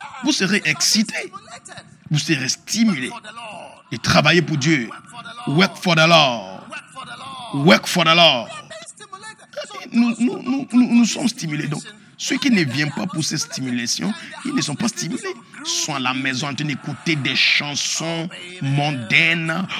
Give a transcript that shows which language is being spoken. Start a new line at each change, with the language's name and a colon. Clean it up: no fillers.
French: Vous serez excité, vous serez stimulé et travailler pour Dieu.
English: Work for the Lord, work for the Lord.
French: Nous sommes stimulés. Donc, ceux qui ne viennent pas pour ces stimulations, ils ne sont pas stimulés. Ils sont à la maison en train d'écouter des chansons mondaines.